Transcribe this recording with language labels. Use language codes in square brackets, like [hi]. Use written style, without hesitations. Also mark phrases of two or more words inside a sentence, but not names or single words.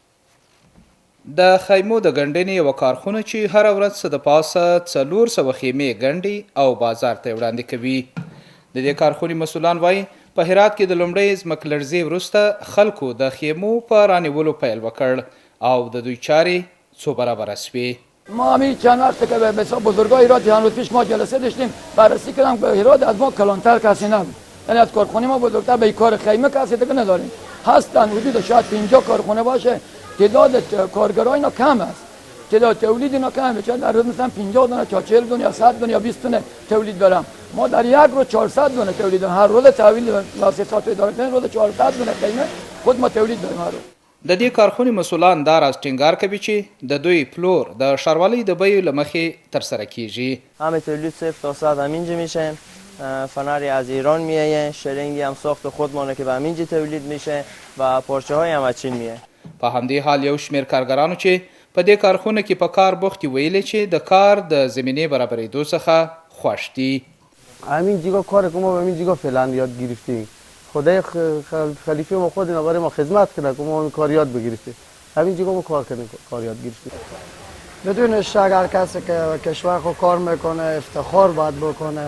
[ps] د خیمو د ګنډنې یوه کارخونه چې هره ورځ څه د پاسه 400 خیمې ګنډي او بازار ته وړاندې کوي. د دې کارخونې مسؤلان وایي په هرات کې د لومړۍ ځمکلړزې وروسته خلکو د خیمو په رانیولو پیل وکړ او د دوی چارې څو برابره شوې. [fa] ما همین چند وقته که به حساب بزرگای هرات چند روز پیش ما جلسه داشتیم بررسی کردم که هرات از ما کلانتر کسی نبود. یعنی از کارخانه ما بزرگتر به کار خیمه کسی دیگه نداریم. هستن حدود شاید 50 کارخانه باشه. تعداد کارگرای اینا کم است. تعداد تولید اینا کمه. چون در روز مثلا 50 دونه تا 40 دونه یا 100 دونه یا 20 دونه تولید دارم. ما در یک روز 400 دونه تولید داریم. هر روز تحویل واسطات اداره کنیم روز 400 دونه خیمه خود ما تولید داریم هر روز. [ps] د دې کارخونې مسؤلان دا راز ټینګار کوي چې د دوی پلور د ښاروالۍ د بیو له مخې ترسره کیږي. [fa] همه تولید 0 تا 100 همینجا میشه. فنری از ایران میایه، شرنگی هم ساخت خودمانه که به همینجا تولید میشه و پارچه های هم از چین میایه. [ps] په همدې حال یو شمېر کارګرانو چې په دې کارخونه کې په کار بوخت ویلي چې د کار د زمینې برابرېدو څخه خوښ دي. [fa] همین جیگا کار که ما به همین جیگا فعلا یاد گرفتیم. خدای خلیفه ما خود اینا برای ما خدمت کنه که ما این کار یاد بگیریم. همین جیگا ما کار کنیم، کار یاد گرفتیم. بدون شک هر کسی که کشور خود کار میکنه افتخار باید بکنه.